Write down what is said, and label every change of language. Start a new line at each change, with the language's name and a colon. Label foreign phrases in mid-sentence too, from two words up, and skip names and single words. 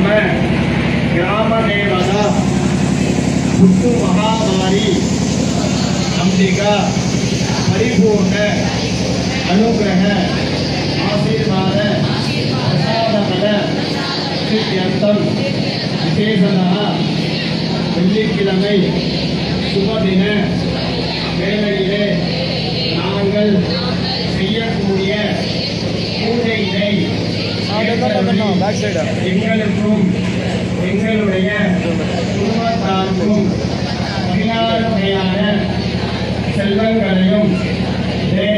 Sanskrit: ग्रामदेवता हुट्टु महामारी अंबिका परिपूर्ण अनुग्रह आशीर्वाद प्रसादबल सिद्ध्यर्थम विशेषतः
Tamil: வெள்ளிக்கிழமை சுபதின வேளையிலே நாங்கள் செய்யக்கூடிய பூஜையினை எங்களுக்கும் எங்களுடைய குடும்பத்தாருக்கும் 16 வகையான செல்வங்களையும் தேக